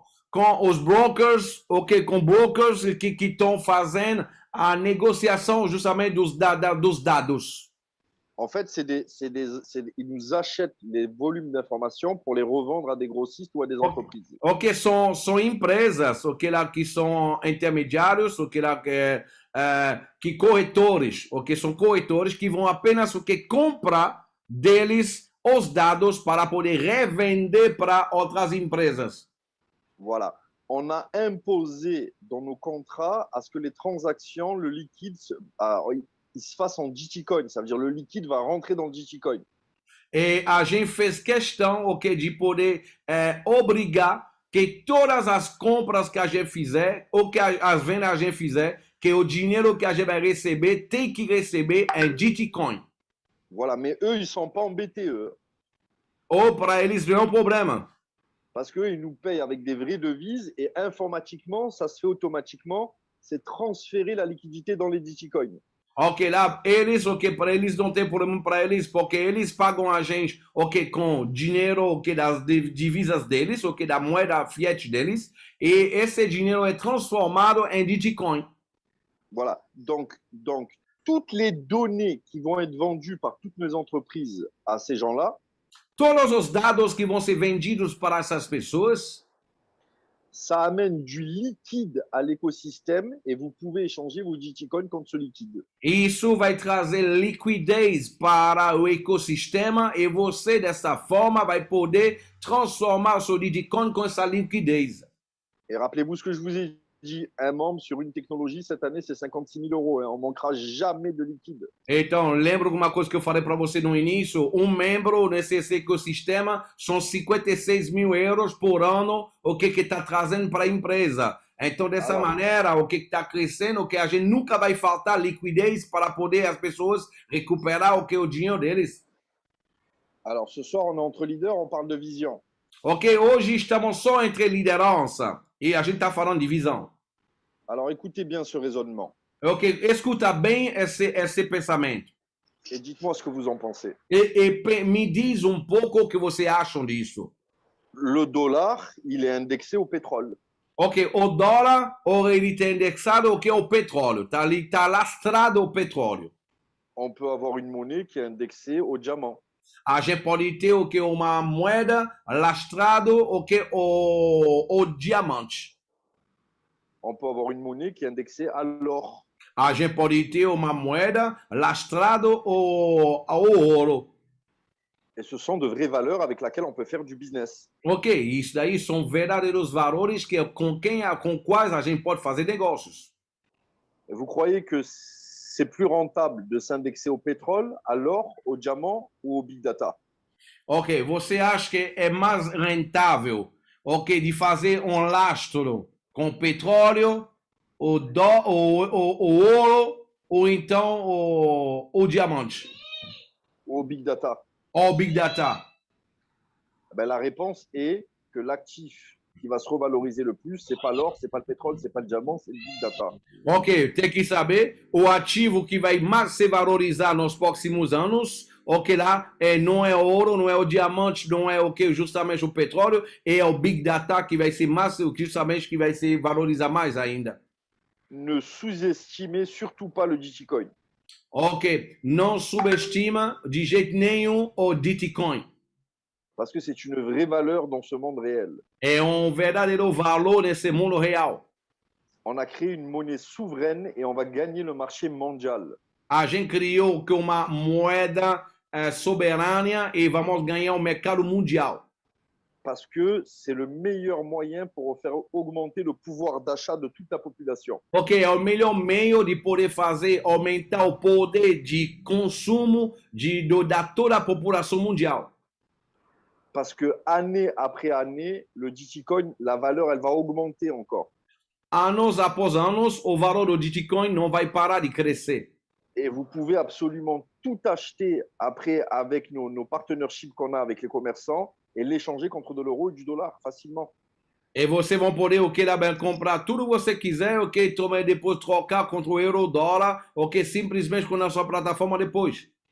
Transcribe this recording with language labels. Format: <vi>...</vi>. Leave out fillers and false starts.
<pt>Com os brokers, com brokers que estão fazendo a negociação justamente dos dados.</pt> <fr>En fait, ils nous achètent les volumes d'informations pour les revendre à des grossistes ou à des entreprises.</fr> <pt>Ok, são empresas, lá que são intermediários, lá que corretores, são corretores que vão apenas comprar deles os dados para poder revender para outras empresas.</pt> <fr>Voilà. On a imposé dans nos contrats à ce que les transactions, le liquide, il se fasse en Bitcoin. Ça veut dire le liquide va rentrer dans le Bitcoin.</fr> <pt>E a gente fez questão, de poder obrigar que todas as compras que a gente fizer, ou que as vendas que a gente fizer, que o dinheiro que a gente vai receber tem que receber em Bitcoin.</pt> <fr>Voilà, mais eux, ils ne sont pas embêtés, eux.</fr> <pt>Ou para eles não é um problema.</pt> <fr>Parce qu'eux, ils nous payent avec des vraies devises et informatiquement, ça se fait automatiquement, c'est transférer la liquidité dans les Bitcoins.</fr> <pt>Ok, lá, eles, para eles não tem problema para eles, porque eles pagam a gente, com dinheiro, das divisas deles, da moeda fiat deles, e esse dinheiro é transformado em Bitcoin.</pt> <fr>Voilà, donc toutes les données qui vont être vendues par toutes mes entreprises à ces gens-là,</fr> <pt>todos os dados que vão ser vendidos para essas pessoas,</pt> <fr>ça amène du liquide à l'écosystème et vous pouvez échanger vos Bitcoins contre ce liquide.</fr> <pt>isso vai trazer liquidez para o ecossistema e você, dessa forma, vai poder transformar o seu Bitcoin com essa liquidez.</pt> <fr>Et rappelez-vous ce que je vous ai dit, un membre sur une technologie, cette année, c'est 56 000 euros. Hein. On manquera jamais de liquide.</fr> <pt>Então, lembra uma coisa que eu falei para você no início? Um membro nesse ecossistema são 56 mil euros por ano, o que está trazendo para a empresa. Então, dessa maneira, o que está crescendo, que a gente nunca vai faltar liquidez para poder as pessoas recuperar o que é o dinheiro deles.</pt> <fr>Alors, ce soir, on est entre leaders, on parle de vision.</fr> <pt>Ok, hoje estamos só entre liderança e a gente está falando de visão.</pt> <fr>Alors, écoutez bien ce raisonnement</fr> <pt>Ok, escuta bem esse pensamento.</pt> <fr>et dites-moi ce que vous en pensez.</fr> <pt>Me diz um pouco o que você acham disso.</pt> <fr>Le dollar, il est indexé au pétrole.</fr> <pt>Ok, o dólar, ele está indexado o que é o petróleo, está lastrado o petróleo.</pt> <fr>On peut avoir une monnaie qui est indexée au diamant.</fr> <pt>A gente pode ter o que é uma moeda lastrado o que é o diamante.</pt> <fr>On peut avoir une monnaie qui est indexée à l'or.</fr> <pt>A gente pode ter uma moeda lastrado ao ouro.</pt> <fr>Et ce sont de vraies valeurs avec lesquelles on peut faire du business.</fr> <pt>Ok, isso daí são verdadeiros valores com quais a gente pode fazer negócios.</pt> <fr>Et vous croyez que c'est plus rentable de s'indexer au pétrole, à l'or, au diamant ou au big data?</fr> <pt>Ok, você acha que é mais rentável, ok, de fazer um lastro com petróleo, o ouro ou então o diamante?</pt> <fr>Ou au big data?</fr> <pt>Ou big data?</pt> <fr>Ben, la réponse est que l'actif qui va se revaloriser le plus, c'est pas l'or, c'est pas le pétrole, c'est pas le diamant, c'est le big data.</fr> <pt>Ok, tem que saber o ativo que vai mais se valorizar nos próximos anos. Ok, lá não é ouro, não é o diamante, não é o que justamente o petróleo, é o big data que vai ser mais, justamente que vai se valorizar mais ainda.</pt> <fr>Ne sous-estimez surtout pas le Bitcoin.</fr> <pt>Ok, não subestima de jeito nenhum o Bitcoin.</pt> <fr>Parce que c'est une vraie valeur dans ce monde réel.</fr> <pt>É verdadeiro valor nesse mundo real.</pt> <fr>On a créé une monnaie souveraine et on va gagner le marché mondial.</fr> <pt>A gente criou uma moeda soberana e vamos ganhar o mercado mundial.</pt> <fr>Parce que c'est le meilleur moyen pour faire augmenter le pouvoir d'achat de toute la population.</fr> <pt>Ok, é o melhor meio de poder fazer aumentar o poder de consumo da toda a população mundial.</pt> <fr>Parce que année après année, le Bitcoin, la valeur, elle va augmenter encore.</fr> <pt>Anos após anos, o valor do Bitcoin não vai parar de crescer.</pt> <fr>Et vous pouvez absolument tout acheter après avec nos partnerships qu'on a avec les commerçants et l'échanger contre de l'euro et du dollar facilement.</fr> <pt>E você vai poder comprar tudo que você quiser, ok? Depois trocar contra o euro, dólar, ok? Simplesmente com a sua plataforma depois.</pt>